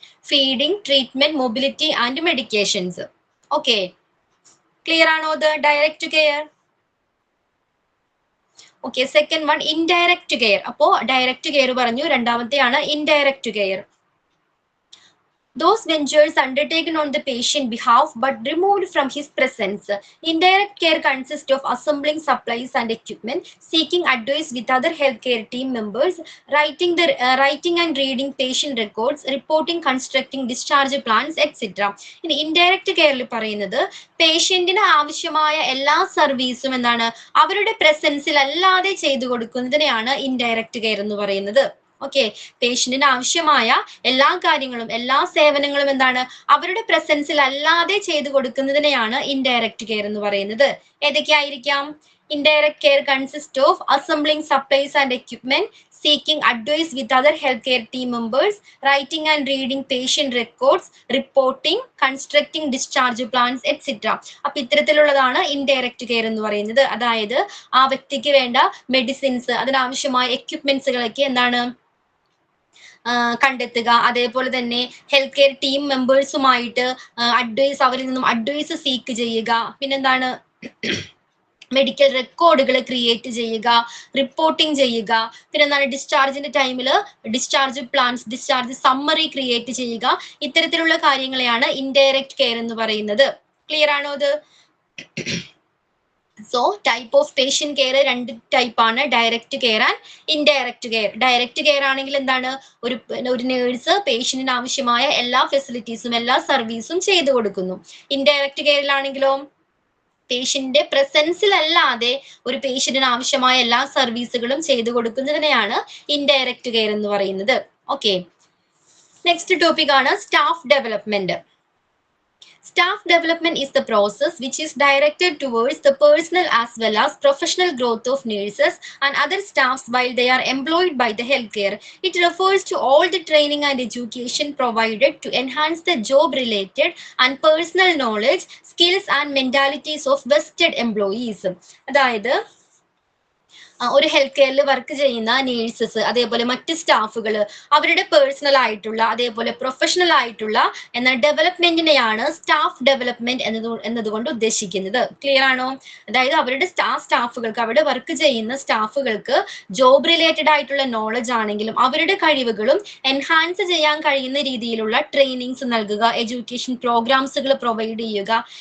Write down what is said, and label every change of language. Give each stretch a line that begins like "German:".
Malayalam: Feeding, treatment, mobility and medications. Okay, clear ആണോ? ഇത് direct care. Okay,
English: Second one indirect care.
Malayalam: അപ്പോ direct care പറഞ്ഞു, രണ്ടാമത്തെയാണ് indirect care.
English: Those ventures undertaken on the patient behalf but removed from his presence. Indirect care consists of assembling supplies and equipment, seeking advice with other healthcare team members, writing and reading patient records, reporting, constructing discharge plans, etc.
Malayalam: ഇനി indirect കെയറിൽ പറയുന്നത് പേഷ്യന്റിന് ആവശ്യമായ എല്ലാ സർവീസും എന്താണ് അവരുടെ പ്രസൻസിൽ അല്ലാതെ ചെയ്തു കൊടുക്കുന്നതിനെയാണ് ഇൻഡയറക്റ്റ് കെയർ എന്ന് പറയുന്നത്. ഓക്കെ, പേഷ്യന്റിന് ആവശ്യമായ എല്ലാ കാര്യങ്ങളും എല്ലാ സേവനങ്ങളും എന്താണ് അവരുടെ പ്രസൻസിൽ അല്ലാതെ ചെയ്തു കൊടുക്കുന്നതിനെയാണ് ഇൻഡയറക്റ്റ് കെയർ എന്ന് പറയുന്നത്. ഏതൊക്കെയായിരിക്കാം?
English: Indirect care consist of assembling supplies and equipment, seeking advice with other healthcare team members, writing and reading patient records, reporting, constructing discharge plans, etc.
Malayalam: അപ്പൊ ഇത്തരത്തിലുള്ളതാണ് ഇൻഡയറക്റ്റ് കെയർ എന്ന് പറയുന്നത്. അതായത് ആ വ്യക്തിക്ക് വേണ്ട മെഡിസിൻസ്, അതിനാവശ്യമായ എക്യുപ്മെന്റ്സുകളൊക്കെ എന്താണ് കണ്ടെത്തുക, അതേപോലെ തന്നെ ഹെൽത്ത് കെയർ ടീം മെമ്പേഴ്സുമായിട്ട് അഡ്വൈസ്, അവരിൽ നിന്നും അഡ്വൈസ് സീക്ക് ചെയ്യുക, പിന്നെന്താണ് മെഡിക്കൽ റെക്കോർഡുകൾ ക്രിയേറ്റ് ചെയ്യുക, റിപ്പോർട്ടിംഗ് ചെയ്യുക, പിന്നെ എന്താണ് ഡിസ്ചാർജിന്റെ ടൈമിൽ discharge plans, discharge summary create ചെയ്യുക. ഇത്തരത്തിലുള്ള കാര്യങ്ങളെയാണ് ഇൻഡയറക്റ്റ് കെയർ എന്ന് പറയുന്നത്. ക്ലിയർ ആണോ ഇത്?
English: so type of patient care
Malayalam: രണ്ട് ടൈപ്പ് ആണ്, direct care and indirect care. Direct care ആണെങ്കിൽ എന്താണ് ഒരു നേഴ്സ് പേഷ്യന്റിന് ആവശ്യമായ എല്ലാ ഫെസിലിറ്റീസും എല്ലാ സർവീസും ചെയ്തു കൊടുക്കുന്നു. ഇൻഡയറക്റ്റ് കെയറിലാണെങ്കിലോ പേഷ്യന്റിന്റെ പ്രസൻസിൽ അല്ലാതെ ഒരു പേഷ്യന്റിന് ആവശ്യമായ എല്ലാ സർവീസുകളും ചെയ്തു കൊടുക്കുന്നതിനെയാണ് ഇൻഡയറക്റ്റ് കെയർ എന്ന് പറയുന്നത്. ഓക്കെ, നെക്സ്റ്റ് ടോപ്പിക് ആണ് staff development.
English: Staff development is the process which is directed towards the personal as well as professional growth of nurses and other staffs while they are employed by the healthcare. It refers to all the training and education provided to enhance the job-related and personal knowledge, skills and mentalities of vested employees.
Malayalam: അതായത് ഒരു health കെയറിൽ work ചെയ്യുന്ന nurses, അതേപോലെ മറ്റ് സ്റ്റാഫുകൾ, അവരുടെ personal ആയിട്ടുള്ള അതേപോലെ പ്രൊഫഷണൽ ആയിട്ടുള്ള എന്ന ഡെവലപ്മെന്റിനെയാണ് സ്റ്റാഫ് ഡെവലപ്മെന്റ് എന്നതുകൊണ്ട് ഉദ്ദേശിക്കുന്നത്. ക്ലിയർ ആണോ? അതായത് അവരുടെ സ്റ്റാഫുകൾക്ക്, അവിടെ വർക്ക് ചെയ്യുന്ന സ്റ്റാഫുകൾക്ക് ജോബ് റിലേറ്റഡ് ആയിട്ടുള്ള നോളജ് ആണെങ്കിലും അവരുടെ കഴിവുകളും എൻഹാൻസ് ചെയ്യാൻ കഴിയുന്ന രീതിയിലുള്ള ട്രെയിനിങ്സ് നൽകുക, എഡ്യൂക്കേഷൻ പ്രോഗ്രാംസുകൾ പ്രൊവൈഡ് ചെയ്യുക.